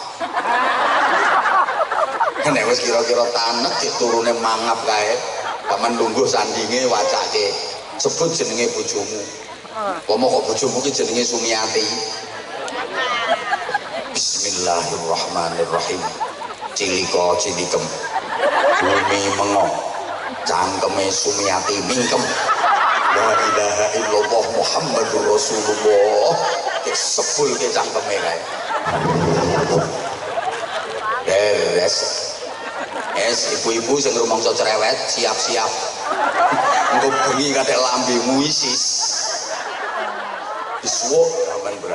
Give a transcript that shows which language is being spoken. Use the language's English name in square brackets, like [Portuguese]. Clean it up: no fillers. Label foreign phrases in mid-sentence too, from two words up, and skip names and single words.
[Javanese] Nek wis kira-kira tanek ki turune mangap kae, paman lungguh sandinge wacake. Sebut jenenge bojomu. Pomo kok bojomu ki jenenge Sumiati. Bismillahirrahmanirrahim. Cilika cilikem. Bumi mengo. Cangkeme Sumiati mingkem. [Arabic] لا إله إلا الله محمد رسول الله. [Javanese] Sebul ke cangkeme kae. Beres. Ibu-ibu sing rumangsa cerewet siap-siap. Engko bengi kadek lambemu isis. Disuwuk aman berat.